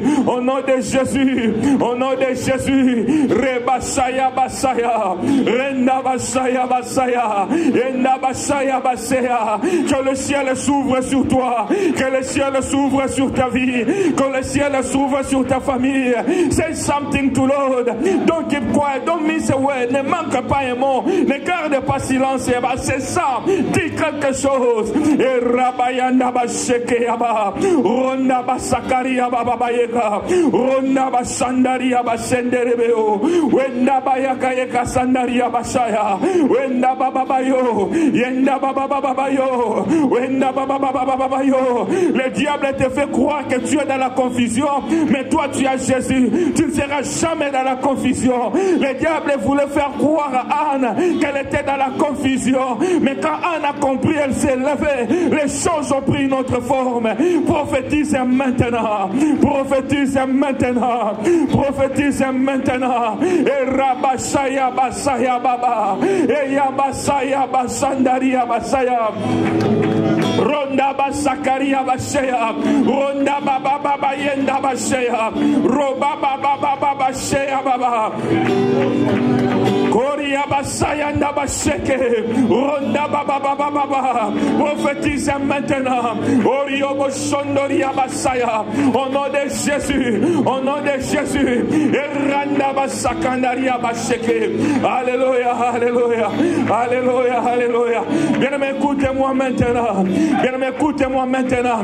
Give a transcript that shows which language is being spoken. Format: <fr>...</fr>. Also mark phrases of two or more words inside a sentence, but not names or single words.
<fr>Au nom de Jésus. Au nom de Jésus. Rebashaya Basaya. Renda Basaya Basaya. Renda Basaya Basaya. Que le ciel s'ouvre sur toi. Que le ciel s'ouvre sur ta vie. Que le ciel s'ouvre sur ta famille.</fr> <en>Say something to Lord. Don't keep quiet. Don't miss a word.</en> <fr>Ne manque pas un mot. Ne garde pas silence. C'est ça. Dis quelque chose. Et Rabayanda Basheke Yaba. Ronda Basakaria Babayeka. Ronda Bashandaria Bashenderebeo. Wenda Bayaka Yeka Sandaria Bashaya. Wenda Bababayo. Yenda Babababayo. Wenda Babababayo. Le diable te fait croire que tu es dans la confusion. Mais toi tu as Jésus. Tu ne seras jamais dans la confusion. Le diable voulait faire croire à Anne qu'elle était dans la confusion. Mais quand Anne a compris, elle s'est levée. Les choses ont pris une autre forme. Prophétise maintenant. Prophétise maintenant. Prophétise maintenant. Et Rabashaya Basaya Baba. Et Yabasaya Basandaria Basaya. Ronda Basakaria Basaya. Ronda Baba Baba Yenda Basaya. Roba Baba Baba Basaya Baba. Koria Basaya Ndabasheke. Ronda Baba Baba Baba. Prophétise maintenant. Oriobo Sondoria Basaya. Au nom de Jésus. Au nom de Jésus. Randa Basakandaria Basheke. Alléluia. Alléluia. Alléluia. Alléluia. Bien-aimé, écoutez-moi maintenant. Bien-aimé, écoutez-moi maintenant.</fr>